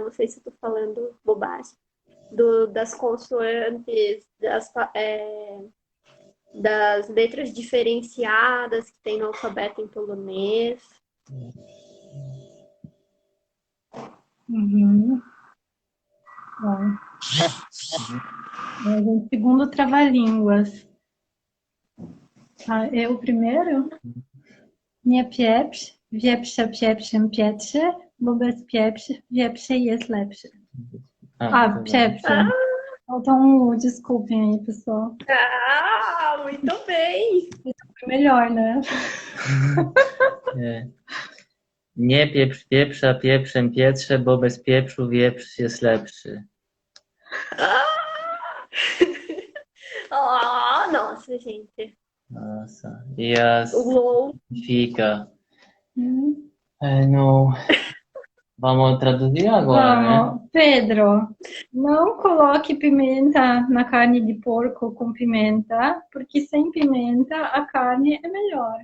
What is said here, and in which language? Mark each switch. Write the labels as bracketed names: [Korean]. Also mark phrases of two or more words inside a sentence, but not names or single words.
[Portuguese] Não sei se eu tô falando bobagem. Das consoantes, das letras diferenciadas que tem no alfabeto em polonês. Uhum. Bom. Segundo trava-línguas. Eu primeiro? [Polish] Nie pieprz, wieprze, pieprzem, pietrze, bo bez pieprz, wieprze jest lepszy. Pieprze. [Portuguese] Falta um desculpem aí, pessoal. Muito bem! Foi melhor, né? [Polish] Nie pieprz pieprza pieprzem pietrze, bo bez pieprzu wieprz jest lepszy. [Portuguese] Nossa, gente. Nossa. E as Uou. significa? Não. Vamos traduzir agora, Vamos. né? Pedro, não coloque pimenta na carne de porco com pimenta, porque sem pimenta a carne é melhor.